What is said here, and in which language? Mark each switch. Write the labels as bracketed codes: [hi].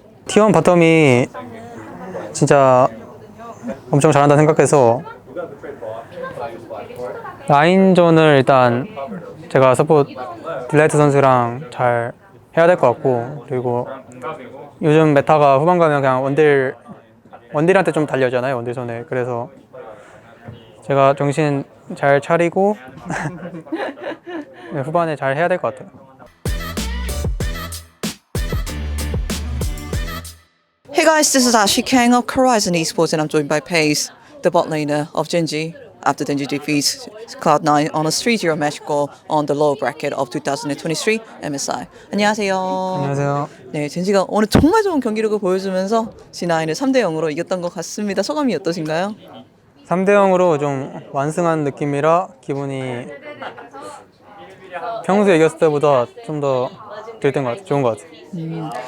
[ko] T1 바텀이 진짜 엄청 잘한다 생각해서 라인전을 일단 제가 서포트 딜라이트 선수랑 잘 해야 될 것 같고, 그리고 요즘 메타가 후반 가면 그냥 원딜한테 좀 달려잖아요, 원딜선에. 그래서 제가 정신 잘 차리고 네, 후반에 잘 해야 될 것 같아요. [en] Hey guys, this is Ashley Kang of Horizon Esports and I'm joined by Pace, the bot laner of Genji, after Genji defeats Cloud9 on a 3-0 match goal on the lower bracket of 2023 MSI. [ko] 안녕하세요. 안녕하세요. 네, 젠지가 오늘 정말 좋은 경기력을 보여주면서 C9을 3대0으로 이겼던 것 같습니다. 소감이 어떠신가요? 3대0으로 좀 완승한 느낌이라 기분이 평소에 이겼을 때보다 좀 더 들뜬 것 같아요. 좋은 것 같아요.